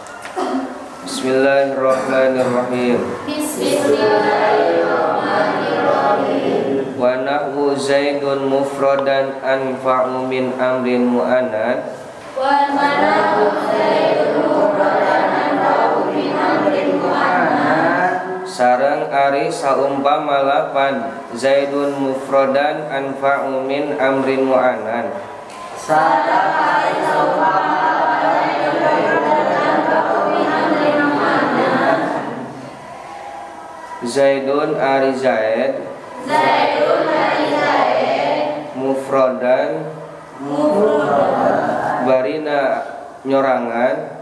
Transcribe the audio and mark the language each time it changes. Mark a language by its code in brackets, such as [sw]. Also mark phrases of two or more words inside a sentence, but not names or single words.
[ar] بسم الله الرحمن الرحيم بسم الله الرحمن الرحيم. ونحو زيد مفردا أنفع من عمرو معند. ونحو زيد مفردا أنفع من عمرو معند. [su] Sareng ari saumpama lapan [ar] زيد مفردا أنفع من عمرو معند. [su] Zaidun ari Zaid, mufrodan, barina nyorangan,